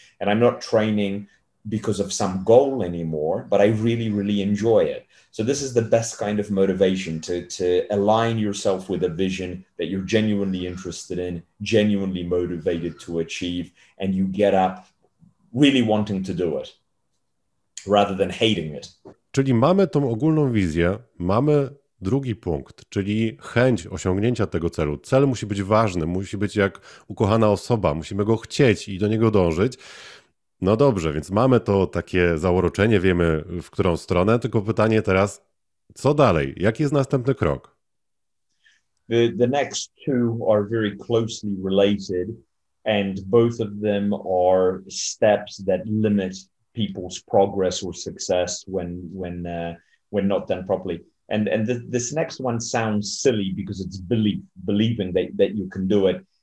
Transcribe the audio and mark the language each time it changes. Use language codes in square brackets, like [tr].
[en] And I'm not training because of some goal anymore, but I really, really enjoy it. So this is the best kind of motivation, to align yourself with a vision that you're genuinely interested in, genuinely motivated to achieve, and you get up really wanting to do it rather than hating it. [pl] Czyli mamy tą ogólną wizję, mamy drugi punkt, czyli chęć osiągnięcia tego celu. Cel musi być ważny, musi być jak ukochana osoba, musimy go chcieć i do niego dążyć. No dobrze, więc mamy to takie zauroczenie, wiemy w którą stronę, tylko pytanie teraz, co dalej? Jaki jest następny krok? [en] The next two are very closely related, and both of them are steps that limit people's progress or success when not done properly. And this next one sounds silly because it's believing that you can do it.